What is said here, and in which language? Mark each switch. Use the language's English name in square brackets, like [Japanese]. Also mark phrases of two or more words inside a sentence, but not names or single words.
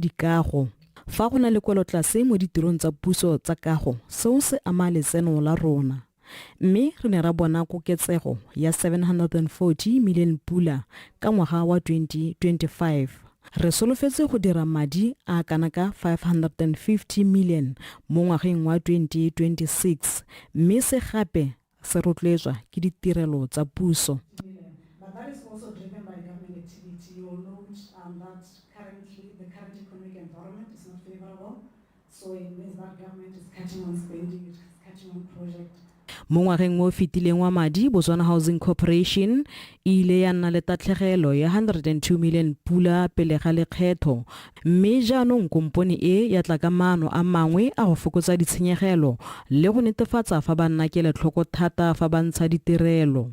[Tswana] dikago fa go na le kwelotlase mo ditirong tsa puso tsa kago seo se ama letseno la rona mme re ne ra bona koketsego ya 740 million pula ka ngwaga wa 2025 re solofetse go dira madi a kana ka 550 million mo ngwageng wa 2026 mme se gape se rotloetswa ke ditirelo tsa puso. [English] But that is also driven by government activity. You will note that currently the current economic environment is not favorable. So it means that government is cutting on spending, it is cutting on projects. [Tswana] Mo ngwageng mo fitileng wa madi Botswana Housing Corporation ile ya nna le tatlhegelo ya 102 million pula pele ga lekgetho mme jaanong komponi e ya tla ka maano a mangwe a go fokotsa ditshenyegelo le go netefatsa fa ba nna kele tlhoko thata fa ba ntsha ditirelo.